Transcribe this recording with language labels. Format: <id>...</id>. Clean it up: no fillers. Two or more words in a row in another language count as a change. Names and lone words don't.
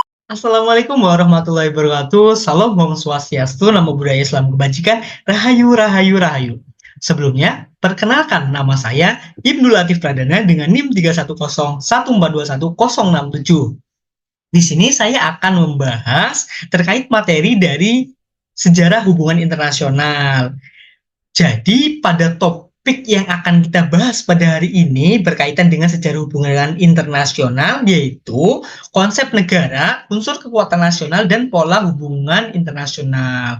<ar>السلام عليكم ورحمة الله وبركاته.</ar> <id>Salam</id> <sa>Om Swastiastu,</sa> <pi>Namo Buddhaya,</pi> <id>Salam Kebajikan,</id> <jv>Rahayu, Rahayu, Rahayu.</jv> <id>Sebelumnya, perkenalkan nama saya Ibnu Latif Pradana dengan NIM 31014210667. Di sini saya akan membahas terkait materi dari sejarah hubungan internasional. Jadi pada topik yang akan kita bahas pada hari ini berkaitan dengan sejarah hubungan internasional, yaitu konsep negara, unsur kekuatan nasional, dan pola hubungan internasional.</id>